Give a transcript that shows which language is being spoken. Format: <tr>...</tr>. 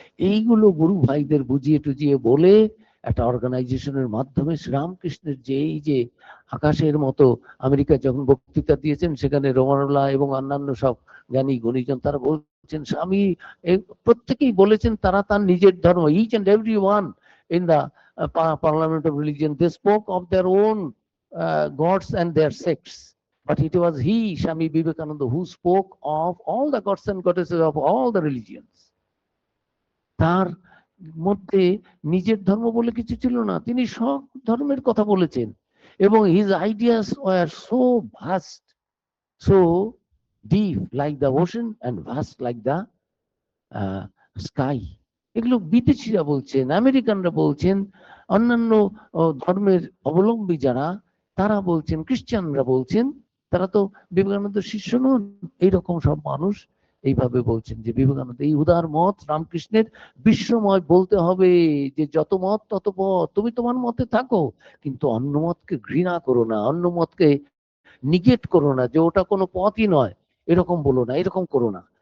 <bn>এইগুলো গুরু ভাইদের বুঝিয়ে টুজিয়ে বলে একটা অর্গানাইজেশনের মাধ্যমে শ্রীরামকৃষ্ণের যে এই যে আকাশের মতো, আমেরিকায় যখন বক্তৃতা দিয়েছেন সেখানে রোমানুল্লাহ এবং অন্যান্য সব জ্ঞানী গুণীজন তারা বলছেন, স্বামী প্রত্যেকেই বলেছেন তারা তার নিজের ধর্ম,</bn> <en>Each and every one in the parliament of religion, they spoke of their own gods and their sects. But it was he, Swami Vivekananda, who spoke of all the gods and goddesses of all the religions.</en> <bn>তার মধ্যে নিজের ধর্ম বলে কিছু ছিল না, তিনি সব ধর্মের কথা বলেছেন।</bn> <en>এবং his ideas were so vast, so deep like the ocean and vast like the sky.</en> <bn>এগুলো বিদেশিরা বলছেন, আমেরিকানরা বলছেন, অন্যান্য ধর্মের অবলম্বী যারা তারা বলছেন, খ্রিস্টানরা বলছেন, তারা তো বিবেকানন্দের শিষ্য নন। এইরকম সব মানুষ এইভাবে বলছেন যে বিবেকানন্দ এই উদার মত রামকৃষ্ণের বিশ্বময় বলতে হবে যে যত মত তত পথ, তুমি তোমার মতে থাকো, কিন্তু অন্য মতকে ঘৃণা করো না, অন্য মতকে নিগেট করো না যে ওটা কোনো পথই নয়, এরকম বলো না, এরকম করো না।</bn>